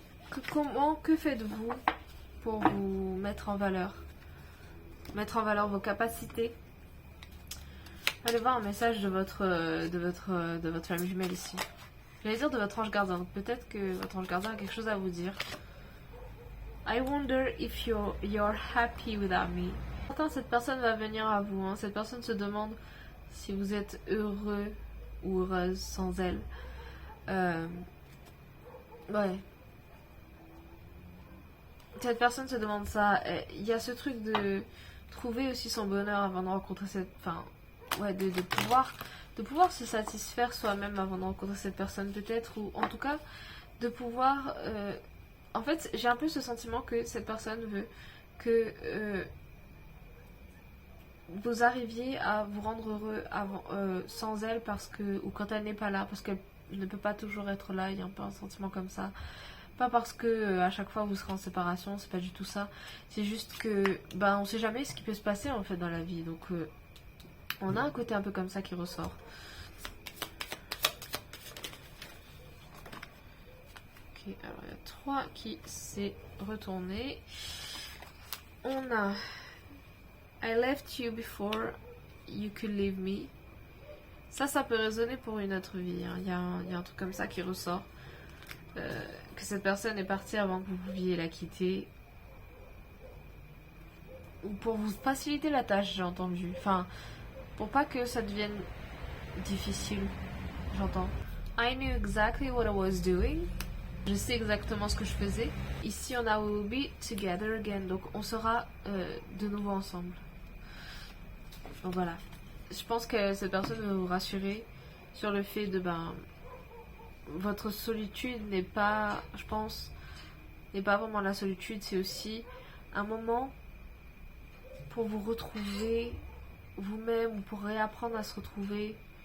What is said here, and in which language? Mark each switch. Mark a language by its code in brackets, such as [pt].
[fr] Que faites-vous pour vous mettre en valeur? Mettre en valeur vos capacités. Allez voir un message de votre flamme jumelle ici. J'allais dire de votre ange gardien. Donc peut-être que votre ange gardien a quelque chose à vous dire. [en] I wonder if you're happy without me. [fr] Pourtant, cette personne va venir à vous. Hein. Cette personne se demande si vous êtes heureux ou heureuse sans elle. Ouais. Cette personne se demande ça. Il y a ce truc de trouver aussi son bonheur avant de rencontrer cette... Enfin, ouais, de pouvoir se satisfaire soi-même avant de rencontrer cette personne peut-être. Ou en tout cas, de pouvoir... En fait, j'ai un peu ce sentiment que cette personne veut que vous arriviez à vous rendre heureux avant, sans elle parce que... Ou quand elle n'est pas là, parce qu'elle ne peut pas toujours être là. Il y a un peu un sentiment comme ça. Pas parce que à chaque fois vous serez en séparation, c'est pas du tout ça. C'est juste que on sait jamais ce qui peut se passer en fait dans la vie. Donc on a un côté un peu comme ça qui ressort. Ok, alors il y a 3 qui s'est retourné. On a [en] I left you before you could leave me. [fr] Ça peut résonner pour une autre vie. Hein. Il y a un truc comme ça qui ressort. Que cette personne est partie avant que vous pouviez la quitter. Ou pour vous faciliter la tâche, j'ai entendu. Enfin, pour pas que ça devienne difficile, j'entends. [en] I knew exactly what I was doing. [fr] Je sais exactement ce que je faisais. Ici, on a [en] will be together again. [fr] Donc, on sera de nouveau ensemble. Donc voilà. Je pense que cette personne veut vous rassurer sur le fait de votre solitude n'est pas, je pense, n'est pas vraiment la solitude, c'est aussi un moment pour vous retrouver vous-même ou pour réapprendre à se retrouver.